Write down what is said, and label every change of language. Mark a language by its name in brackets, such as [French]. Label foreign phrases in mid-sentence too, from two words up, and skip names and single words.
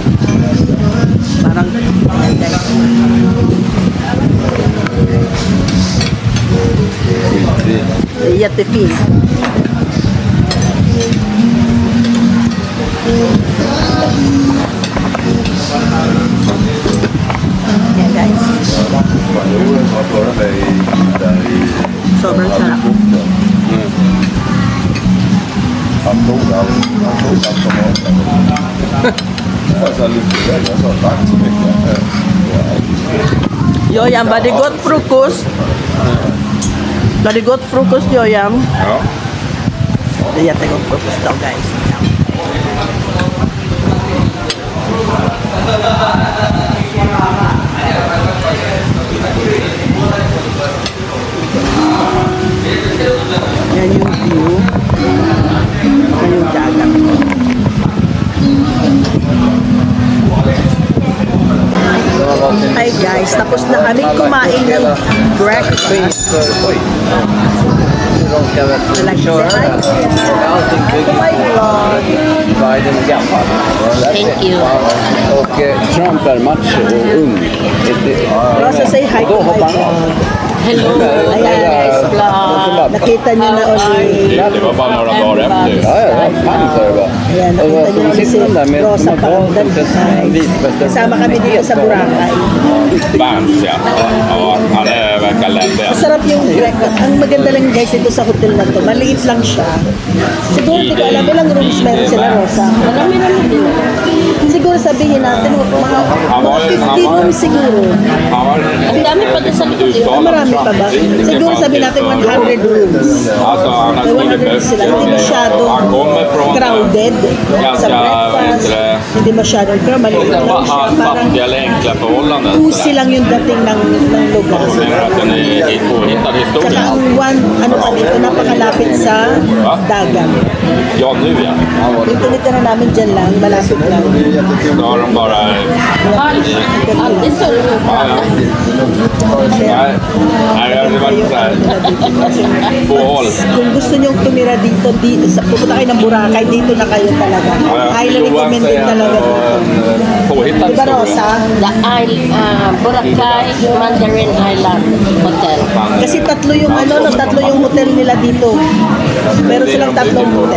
[Filipino] Parang, ayan guys. Yatipin. [English] Yeah guys. [Filipino] Sobrang sarap. [Swedish] Joyam, var det gott frukost? Var det gott frukost, Joyam? Ja. Det är jättegott frukost då, guys. [Filipino] Yan yung view. Yan yung dagat. [English] Hi guys, [Filipino] tapos na kami kumain ng breakfast. [English] Like, say hi. Oh my God. [Swedish] Biden är gammal. [English] Thank you. [Swedish] Och Trump är macho och ung. [English] Rosa, say hi [Swedish] Då [English] to my [Swedish] hoppar han av. [English] vlog. Hello, nice vlog. [Filipino] Nakita niyo na ulit. [Swedish] Det var bara några dagar efter. Ja, ja, pang sa det bara. [Filipino] Ayan, [Swedish] Och [Filipino] nakita [Swedish] så [Filipino] niyo ulit si [Swedish] sitter de där med [Filipino] Rosa Pandan. Kasama kami dito sa Boracay. [Swedish] Berns, ja. Ja, han verkar lämplig. [Filipino] Masarap yung ang maganda lang guys ito sa hotel na to. Maliit lang siya. Siguro hindi ko alam ilang rooms meron sila, Rosa. Marami naman din. Siguro sabihin natin mga 50 rooms siguro. [Swedish] Han var [Filipino] Ang dami pa doon sa likod. Ah, marami pa ba? Siguro sabihin natin 100 rooms. [Swedish] Alltså, han har [Filipino] May 100 [Swedish] skrivit [Filipino] rooms sila. Hindi masyado [Swedish] Han kommer från [Filipino] crowded sa [Swedish] ganska, [Filipino] breakfast. Hindi masyadong crowded. Maliit lang siya. Parang [Swedish] fattiga eller enkla förhållanden. [Filipino] tusi lang yung dating ng lugar. [Swedish] Menar att den är påhittad [Filipino] Saka [Swedish] historia. [Filipino] ang ano pa dito, napakalapit sa dagat. [Swedish] Ja, nu ja. [Filipino] Dito na namin dyan lang, malapit lang. [Swedish] Då har de bara... Alltid så. Ja, ja. Nej, det var inte så här. På håll. [Filipino] Kung gusto nyo tumira dito, pupunta kayo ng Boracay, dito na kayo talaga. [English] Highly recommended [Filipino] talaga dito. [Swedish] Påhittad [Filipino] Diba [Swedish] historia. [Filipino] Rosa? The Boracay Mandarin Island Hotel. Kasi tatlo yung tatlo yung hotel nila dito. Meron silang tatlong hotel.